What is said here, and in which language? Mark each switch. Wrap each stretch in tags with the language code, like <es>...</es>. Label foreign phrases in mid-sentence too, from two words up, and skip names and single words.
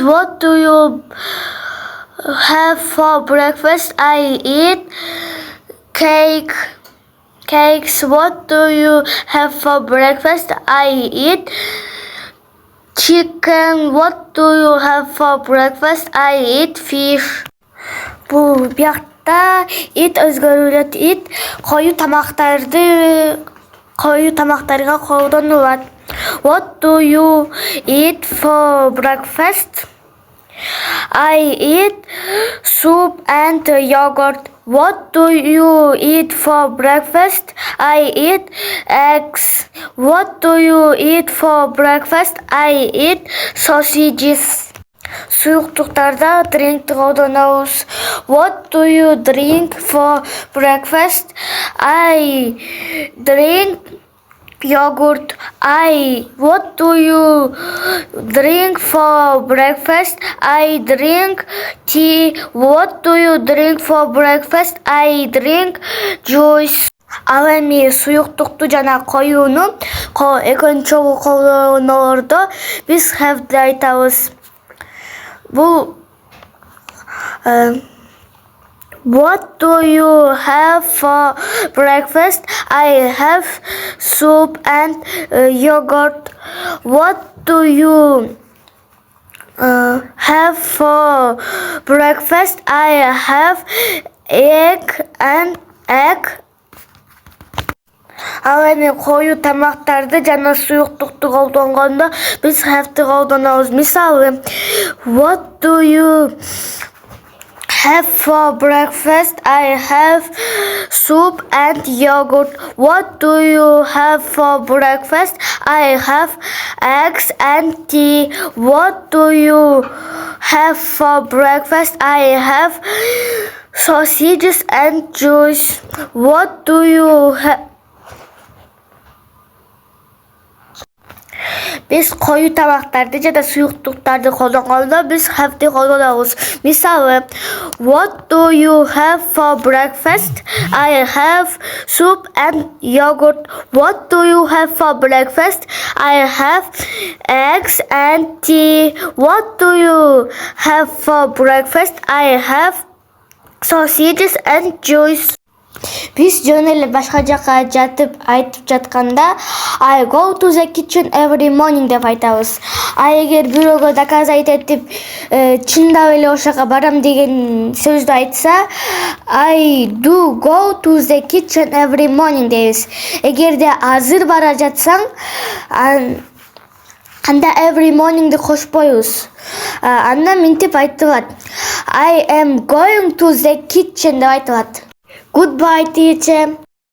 <en>What do you have for breakfast? I eat cakes. What do you have for breakfast? I eat chicken. What do you have for breakfast? I eat fish.</en> <ky>Бул биякта ит өзгөрүлөт. Ит коюу тамактарга колдонулат.</ky> <en>What do you eat for breakfast? I eat soup and yogurt. What do you eat for breakfast? I eat eggs. What do you eat for breakfast? I eat sausages.</en> <ky>Суюктуктарда drink'ти колдонобуз.</ky> <en>What do you drink for breakfast? I drink yogurt. What do you drink for breakfast? I drink tea. What do you drink for breakfast? I drink juice.</en> <ky>Ал эми суюктукту жана коюуну экинчи жолу колдоноолордо биз have'ди айтабыз.</ky> <en>Бул What do you have for breakfast? I have soup and yogurt. What do you have for breakfast? I have egg.</en> <ky>Ал эми коюу тамактарды жана суюктукту колдонгондо биз have'ти колдонобуз. Мисалы,</ky> <en>what do you have for breakfast? I have soup and yogurt. What do you have for breakfast? I have eggs and tea. What do you have for breakfast? I have sausages and juice. What do you have?</en> <ky>Biz koyu tamактарды жана суюктуктарды колдонгондо биз have'ти колдонобуз. Мисалы,</ky> <en>what do you have for breakfast? I have soup and yogurt. What do you have for breakfast? I have eggs and tea. What do you have for breakfast? I have sausages and juice.</en> <ky>Биз жөн эле башка жака жатып айтып жатканда</ky> <en>I go to the kitchen every morning</en> <ky>деп айтабыз. Эгер бирөөгө доказать этип чындап эле ошол жака барам деген сөздү айтса</ky> <en>I do go to the kitchen every morning</en> <ky>дейбиз. Эгерде азыр бара жатсаң анда</ky> <en>every morning</en> <ky>деп қосып қоюбуз. Анда мынтип айтылат.</ky> <en>I am going to the kitchen</en> <ky>деп айтылат.</ky> <en>Goodbye teacher.</en>